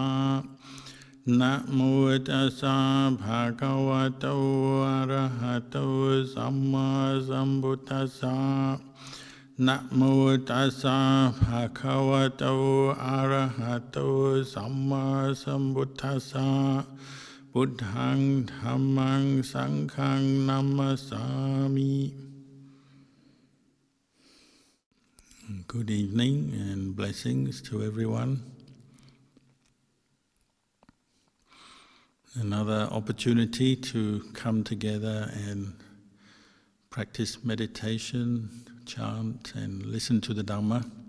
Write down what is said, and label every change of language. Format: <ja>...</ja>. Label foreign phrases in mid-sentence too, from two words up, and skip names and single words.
<pi>Namo tassa bhagavato arahato samma sambuddhassa. Namo tassa bhagavato arahato samma sambuddhassa. Buddhaṃ Dhammaṃ Sanghaṃ namasami.</pi> <en>Good evening and blessings to everyone. Another opportunity to come together and practice meditation, chant and listen to the Dhamma.</en>